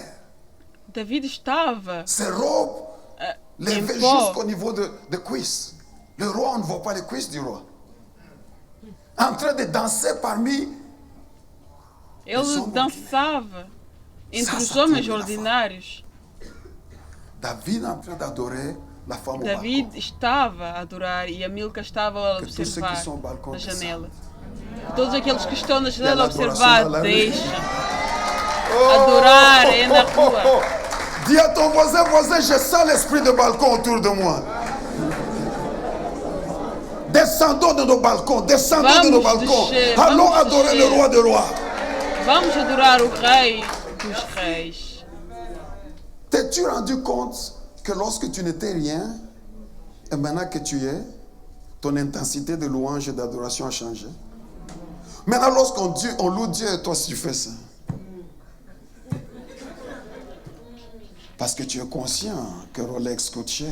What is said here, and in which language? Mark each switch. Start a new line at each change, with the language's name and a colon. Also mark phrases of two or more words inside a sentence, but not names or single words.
Portuguese: David estava
French: Ses robes
Portuguese: em
French: levées
Portuguese: pó.
French: jusqu'au niveau de cuisses. Le roi, on ne voit pas les cuisses du roi. En train de danser parmi.
Portuguese: Ele dançava entre os
French: Ça
Portuguese: homens
French: tourne la
Portuguese: ordinários.
French: David en train d'adorer la femme
Portuguese: David
French: au balcon.
Portuguese: estava a adorar e a Milka estava a
French: Que tous ceux qui
Portuguese: observar
French: sont au balcon
Portuguese: na
French: descendent.
Portuguese: janela. Todos aqueles que estão na
French: Il y a
Portuguese: janela a
French: l'adoration
Portuguese: observar,
French: dans la rue.
Portuguese: deixa. Adorar é na rua.
French: Dis à ton voisin, voisin, je sens l'esprit de balcon autour de moi. Descendons de nos balcons, descendons de nos
Portuguese: Vamos
French: balcons.
Portuguese: descer,
French: Allons
Portuguese: vamos
French: adorer le
Portuguese: descer.
French: roi des rois.
Portuguese: Vamos adorar o Rei dos Reis.
French: T'es-tu rendu compte que lorsque tu n'étais rien, et maintenant que tu es, ton intensité de louange et d'adoration a changé? Maintenant, on loue Dieu, et toi, si tu fais ça. Parce que tu es conscient que Rolex coûte cher.